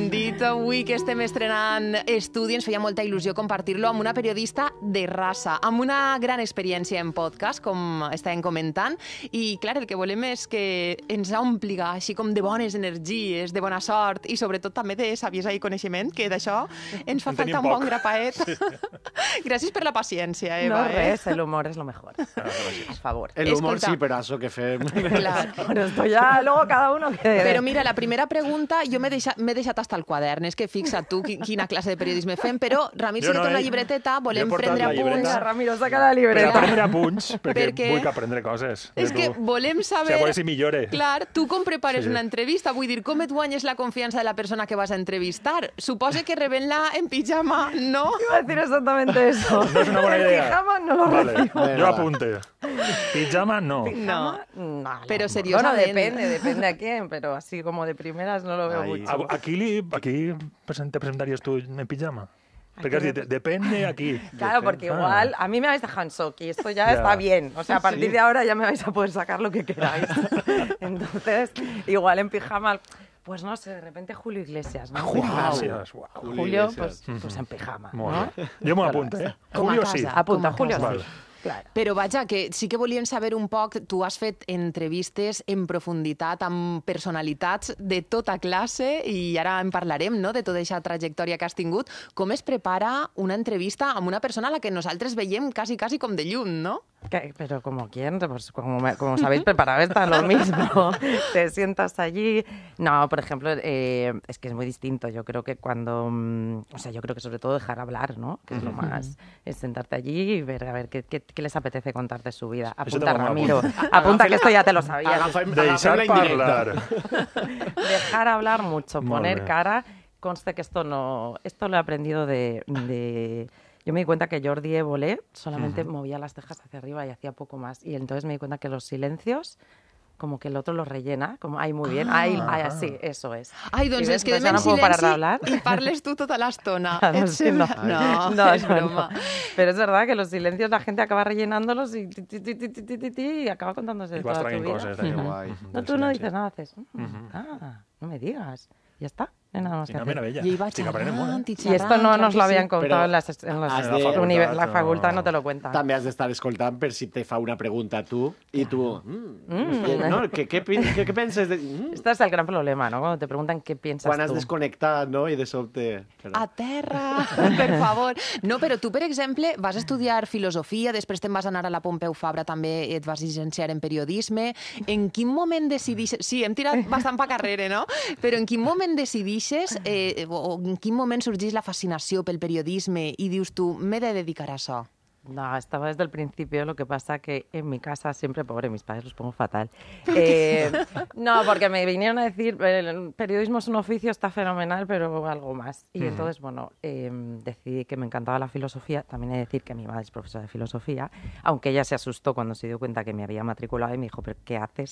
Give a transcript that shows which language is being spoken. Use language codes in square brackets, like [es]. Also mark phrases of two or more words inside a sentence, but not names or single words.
[ca] hem dit, avui que estem estrenant estudi, ens feia molta il·lusió compartir-lo amb una periodista de raça, amb una gran experiència en podcast, com estàvem comentant, i clar, el que volem és que ens ompliga així com de bones energies, de bona sort i sobretot també de saviesa i coneixement, que d'això ens fa falta un bon grapaet. Sí. Gràcies per la paciència, Eva. No, res, [es] el humor es lo mejor. A favor. El humor sí, [ca] però això que fem... Clar. [es] Pero esto ya luego cada uno que... [ca] Però mira, la primera pregunta, jo m'he deixat hasta el quadern, és que fixa't tu quina classe de periodisme fem, però Ramir sí que té una llibreteta, volem prendre apunts. [es] Ramiro, saca la libreta. [ca] Per prendre apunts, perquè vull aprendre coses. És que volem saber... A veure si millore. Clar, tu com prepares una entrevista? Vull dir, com et guanyes la confiança de la persona que vas a entrevistar? Suposa que rebent-la en pijama, ¿no? [es] Iba a decir exactamente eso. No es una buena idea. Pijama no lo recibo. Yo apunte. Pijama no. No. Pero seriosamente. Bueno, depende a quién, pero así como de primeras no lo veo mucho. Aquí te presentarías tú en pijama. Porque has dicho, depende aquí. Claro, porque igual a mí me habéis dejado en shock y esto ya está bien. O sea, a partir de ahora ya me vais a poder sacar lo que queráis. Entonces, igual en pijama... Pues no sé, de repente Julio Iglesias, ¿no? Julio, pues en pijama, ¿no? Yo me apunto, ¿eh? Julio sí. Apunta, Julio sí. Claro. [ca] Però vaja, que sí que volíem saber un poc, tu has fet entrevistes en profunditat amb personalitats de tota classe i ara en parlarem, no?, de tota aquesta trajectòria que has tingut. Com es prepara una entrevista amb una persona a la que nosaltres veiem quasi com de llum, no? [es] Pero como quién, pues como sabéis, preparar está lo mismo. Te sientas allí. No, por ejemplo, es que es muy distinto. Yo creo que yo creo que sobre todo dejar hablar, ¿no? Que es lo más, es sentarte allí y ver a ver qué les apetece contar de su vida. Apunta, Ramiro. Apunta que esto ya te lo sabías. Dejar hablar mucho, poner cara. Conste que esto lo he aprendido de Yo me di cuenta que Jordi Évole solamente movía las cejas hacia arriba y hacía poco más. Y entonces me di cuenta que los silencios, como que el otro los rellena, como, ay, muy bien, ay, así, eso es. [ca] Ai, doncs es quedem en silenci i parles tu tota l'estona. [es] No, es broma. Pero es verdad que los silencios la gente acaba rellenándolos y acaba contándose toda tu vida. Cosas, no, tú no dices nada, haces, no me digas, ya está. Nada más que hacer. Y esto no nos lo habían contado en la facultad, no te lo cuentan. [ca] També has d'estar escoltant per si te fa una pregunta a tu i tu... ¿no? ¿Qué penses de...? [es] Este es el gran problema, ¿no? Cuando te preguntan qué piensas [ca] Quan has desconnectat, no? I de sobte... A terra, per favor. No, però tu, per exemple, vas estudiar filosofia, després te'n vas anar a la Pompeu Fabra, també et vas llicenciar en periodisme. En quin moment decidixes... Sí, hem tirat bastant pa carrere, no? Però en quin moment decidixes o en quin moment sorgeix la fascinació pel periodisme i dius tu, m'he de dedicar a això? [es] No, estaba desde el principio, lo que pasa que en mi casa siempre, pobre, mis padres los pongo fatal. No, porque me vinieron a decir, el periodismo es un oficio, está fenomenal, pero algo más. Y entonces, bueno, decidí que me encantaba la filosofía. También he de decir que mi madre es profesora de filosofía, aunque ella se asustó cuando se dio cuenta que me había matriculado y me dijo, ¿pero qué haces?